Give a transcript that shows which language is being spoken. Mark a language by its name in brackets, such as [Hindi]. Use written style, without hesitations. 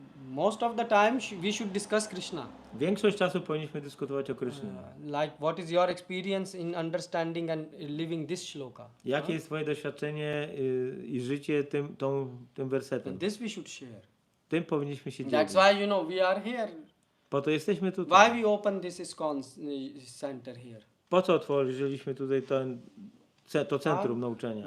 [English] Most of the time we should discuss Krishna. [Polish] Większość czasu powinniśmy dyskutować o Krysznie. [English] Like what is your experience in understanding and living this shloka? [Polish] Jakie jest twoje doświadczenie i życie tym wersetem? [English] And this we should share. [Polish] Tym powinniśmy się [English] That's [Polish] dzielić. [English] why we are here. [Polish] Po to jesteśmy tutaj. [English] Why we open this ISKCON center here? [Polish] Po co otworzyliśmy tutaj to centrum nauczania